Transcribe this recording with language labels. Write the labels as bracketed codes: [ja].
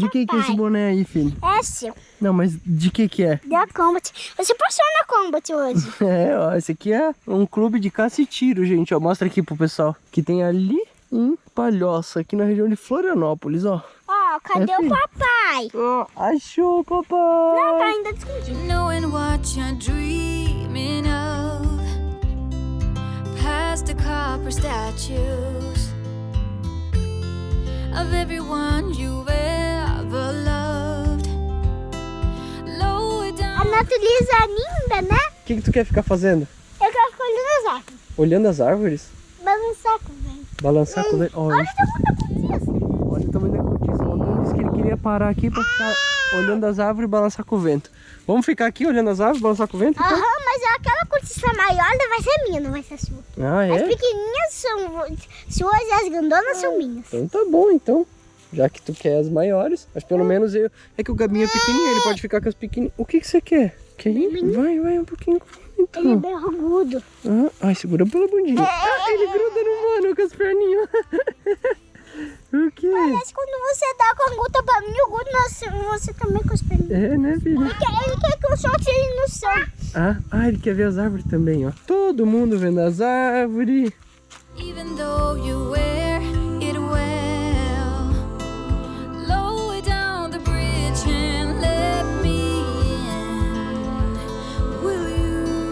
[pt] De que é esse boné aí, filho? É seu. Não, mas de que é? Da Combat. Você passou na Combat hoje. Ó, esse aqui é um clube de caça e tiro, gente, ó. Mostra aqui pro pessoal. Que tem ali em Palhoça, aqui na região de Florianópolis, ó. Ó, cadê o papai? Ó, achou o papai. Não, tá ainda escondido. [en] Knowing what you're dreaming of, past the copper statues of everyone you've ever loved. Lower down. [pt] A natureza é linda, né? O que tu quer ficar fazendo? Eu quero ficar olhando as árvores. Olhando as árvores? Balançar com o vento. Balançar com o vento? Olha o tamanho da cortiça. Olha o tamanho da cortiça. O Antônio disse que ele queria parar aqui pra ficar olhando as árvores e balançar com o vento. Vamos ficar aqui olhando as árvores e balançar com o vento? Então? Aham, mas aquela cortiça maior vai ser minha, não vai ser sua. Ah, é? As pequenininhas são suas e as grandonas são minhas. Então tá bom, então. Já que tu quer as maiores, mas pelo menos eu... É que o Gabinho é pequenininho, ele pode ficar com as pequenininhas. O que você quer? Quer ir? Vai um pouquinho. Então. Ele é bem agudo. Ai, segura pela bundinha. Ele gruda no mano com as perninhas. O quê? Parece quando você dá com a gota pra mim, o guto você também com as perninhas. É, né, filho? Ele quer que eu solte ele no chão. Ele quer ver as árvores também, ó. Todo mundo vendo as árvores. [en] Even though you wear it well, lower down the bridge and let me in. Will you?